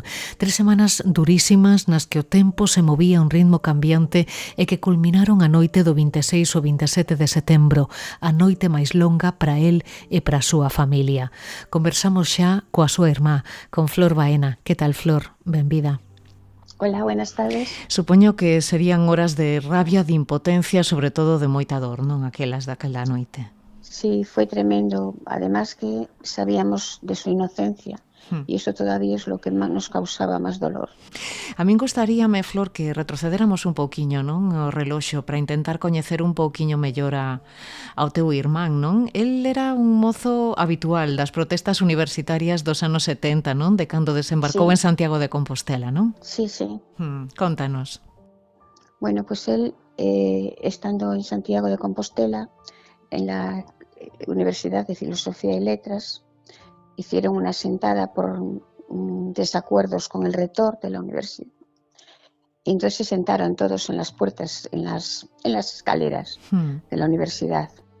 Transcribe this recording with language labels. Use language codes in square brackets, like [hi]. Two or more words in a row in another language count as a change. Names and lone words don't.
[gl] 3 semanas durísimas nas que o tempo se movía a un ritmo cambiante e que culminaron a noite do 26 ao 27 de setembro, a noite máis longa para el e para a súa familia. Conversamos xa coa súa irmá, con Flor Baena. Que tal, Flor? Benvida. [es] Hola, buenas tardes. [gl] Supoño que serían horas de rabia, de impotencia, sobre todo de moita dor, non? Aquelas daquela noite. [es] Sí, fue tremendo. Además que sabíamos de su inocencia y eso todavía es lo que más nos causaba más dolor. [gl] A min gustaríame, Flor, que retrocedéramos un pouquiño, non? O reloxo para intentar coñecer un pouquiño mellor ao teu irmán, non? El era un mozo habitual das protestas universitarias dos anos 70, non? De cando desembarcou [es] Sí. [gl] en Santiago de Compostela, non? [es] Sí, sí. [gl] Contanos. [es] Bueno, pues él, estando en Santiago de Compostela, en la Universidad de Filosofía y Letras, hicieron una sentada por desacuerdos con el rector de la universidad. Y entonces se sentaron todos en las puertas, en las escaleras de la universidad.